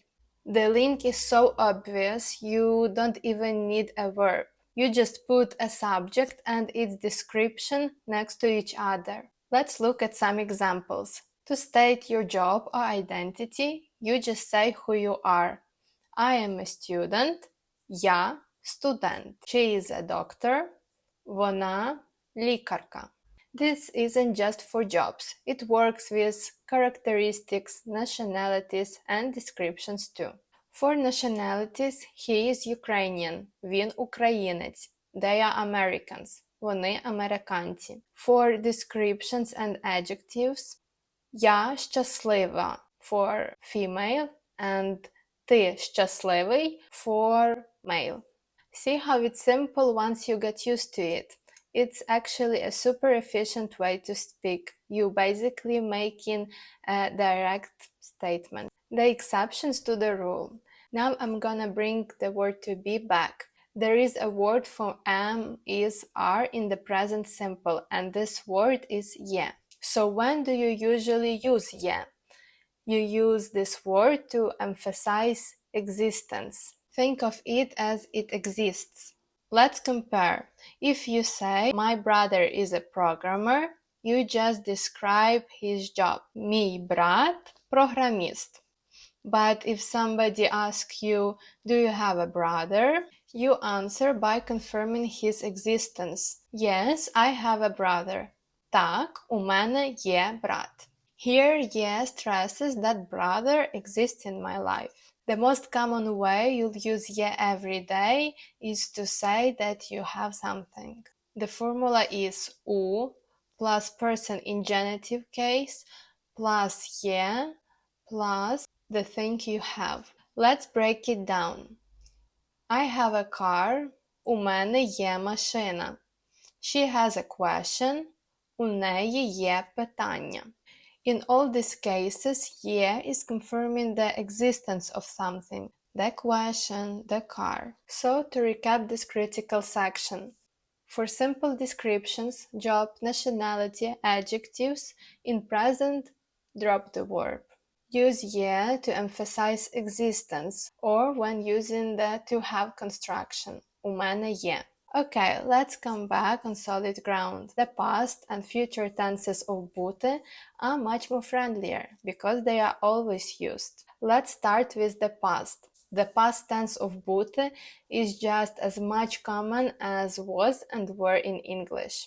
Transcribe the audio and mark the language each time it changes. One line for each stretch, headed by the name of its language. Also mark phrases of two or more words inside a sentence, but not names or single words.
English: The link is so obvious, you don't even need a verb. You just put a subject and its description next to each other. Let's look at some examples. To state your job or identity, you just say who you are. I am a student.
Ukrainian: Я студент.
English: She is a doctor.
Ukrainian: Вона лікарка.
English: This isn't just for jobs. It works with characteristics, nationalities, and descriptions too. For nationalities, he is Ukrainian.
Ukrainian: Він українець.
English: They are Americans.
Ukrainian: Вони американці.
English: For descriptions and adjectives,
Ukrainian: я щаслива
English: for female and
Ukrainian: ти щасливий
English: for male. See how it's simple once you get used to it. It's actually a super efficient way to speak. You basically making a direct statement. The exceptions to the rule. Now I'm gonna bring the word to be back. There is a word for am, is, are in the present simple, and this word is ye. So when do you usually use ye? You use this word to emphasize existence. Think of it as it exists. Let's compare. If you say, my brother is a programmer, you just describe his job.
Ukrainian: Мій брат – програміст.
English: But if somebody asks you, do you have a brother? You answer by confirming his existence. Yes, I have a brother.
Ukrainian: Так, у мене є брат.
English: Here, ye stresses that brother exists in my life. The most common way you'll use ye every day is to say that you have something. The formula is у plus person in genitive case plus ye plus the thing you have. Let's break it down. I have a car.
Ukrainian: У мене є машина.
English: She has a question.
Ukrainian: У неї є питання.
English: In all these cases, ye is confirming the existence of something, the question, the car. So to recap this critical section. For simple descriptions, job, nationality, adjectives, in present, drop the verb. Use ye to emphasize existence, or when using the to have construction.
Ukrainian: У мене є.
English: Okay, let's come back on solid ground. The past and future tenses of bути are much more friendlier because they are always used. Let's start with the past. The past tense of bути is just as much common as was and were in English.